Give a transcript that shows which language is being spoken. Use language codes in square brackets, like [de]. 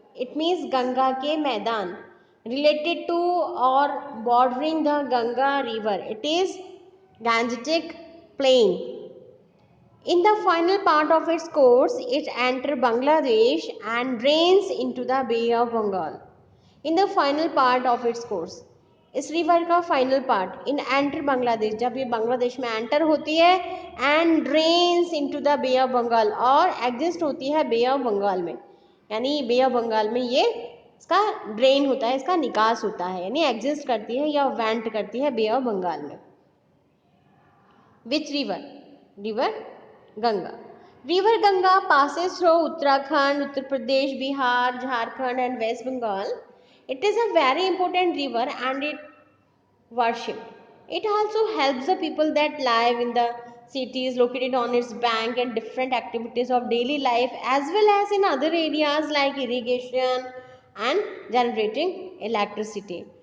[en] It means [hi] Ganga ke Maidan. [en] Related to or bordering the Ganga river. It is Gangetic plain. In the final part of its course, it enters Bangladesh and drains into the Bay of Bengal. In the final part of its course, [hi] इस river का final part in enter Bangladesh, जब ये बांग्लादेश में enter होती है [en] and drains into the bay of Bengal, [hi] और exist होती है बे ऑफ बंगाल में, यानी बे ऑफ बंगाल में ये इसका ड्रेन होता है, इसका निकास होता है, यानी एग्जिस्ट करती है या वेंट करती है बे ऑफ बंगाल में. [en] Which river? River Ganga. River Ganga passes through Uttarakhand, Uttar Pradesh, Bihar, Jharkhand and West Bengal. It is a very important river and it worshipped. It also helps the people that live in the cities located on its bank and different activities of daily life, as well as in other areas like irrigation and generating electricity.